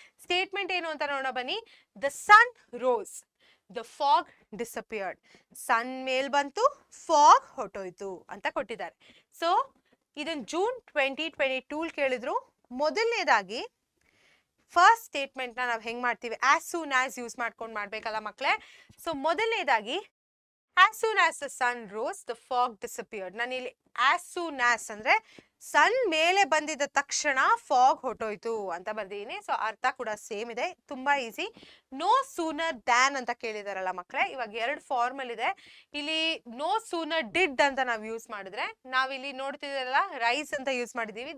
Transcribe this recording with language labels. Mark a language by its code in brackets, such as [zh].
[en] statement [kn] ಏನು ಅಂತ ನೋಡೋಣ ಬನ್ನಿ. [en] The sun rose, the fog disappeared. [kn] ಸನ್ ಮೇಲ್ ಬಂತು, ಫಾಗ್ ಹೊಟ್ಟೋಯ್ತು ಅಂತ ಕೊಟ್ಟಿದ್ದಾರೆ. ಸೊ ಇದನ್ನ ಜೂನ್ 2022 ಕೇಳಿದ್ರು. ಮೊದಲನೇದಾಗಿ ಫಸ್ಟ್ ಸ್ಟೇಟ್ಮೆಂಟ್ ನ ನಾವು ಹೆಂಗ್ ಮಾಡ್ತೀವಿ? ಆಸ್ ಸೂನ್ ಆಸ್ ಯೂಸ್ ಮಾಡ್ಕೊಂಡು ಮಾಡ್ಬೇಕಲ್ಲ ಮಕ್ಳೇ. ಸೊ ಮೊದಲನೇದಾಗಿ [en] as soon as the sun rose the fog disappeared. [kn] ನಾನು ಇಲ್ಲಿ [en] as soon as [kn] ಅಂದ್ರೆ ಸನ್ ಮೇಲೆ ಬಂದಿದ್ದ ತಕ್ಷಣ ಫಾಗ್ ಹೊಟ್ಟೋಯ್ತು ಅಂತ ಬರ್ದಿದ್ದೀನಿ. ಸೊ ಅರ್ಥ ಕೂಡ ಸೇಮ್ ಇದೆ, ತುಂಬಾ ಈಸಿ. ನೋ ಸೂನರ್ ದ್ಯಾನ್ ಅಂತ ಕೇಳಿದಾರಲ್ಲ ಮಕ್ಕಳೇ, ಇವಾಗ 2 ಫಾರ್ಮಲ್ ಇದೆ. ಇಲ್ಲಿ ನೋ ಸೂನರ್ ಡಿಡ್ ಅಂತ ನಾವು ಯೂಸ್ ಮಾಡಿದ್ರೆ, ನಾವಿಲ್ಲಿ ನೋಡ್ತಿದ್ರಲ್ಲ ರೈಸ್ ಅಂತ ಯೂಸ್ ಮಾಡಿದೀವಿ.